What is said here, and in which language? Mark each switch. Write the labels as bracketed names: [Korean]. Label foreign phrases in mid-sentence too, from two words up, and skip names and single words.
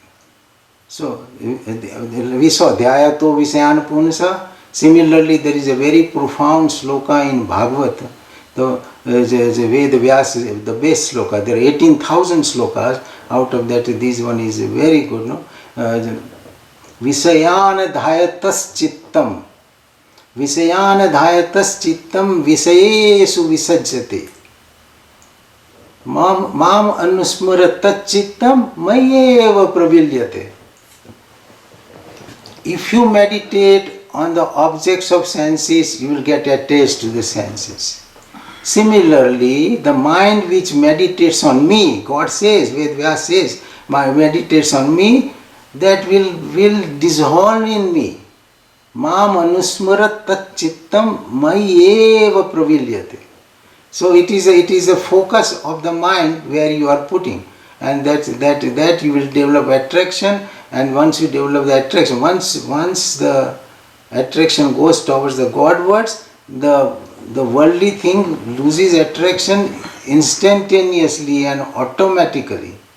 [English] So we saw [Sanskrit] Dhyayato Visayan Punasa. [English] Similarly, there is a very profound sloka in Bhagavad. The Ved Vyasa, the base sloka. There are 18,000 slokas. Out of that, this one is very good. No? [Sanskrit] Visayan dhayatas chittam. Visayan dhayatas chittam visayesu visajjate. Mam anusmaratat chittam mayeva pravilyate. [English] If you meditate on the objects of senses, you will get attached to the senses. Similarly, the mind which meditates on me, God says, Vedvyas says, meditates on me, that will dissolve in me. [Sanskrit] Mam anusmarat tat chittam mayeva pravilyate. [English] So it is a focus of the mind where you are putting, and that you will develop attraction. And once you develop the attraction, once the attraction goes towards the Godwards, the worldly thing loses attraction instantaneously and automatically.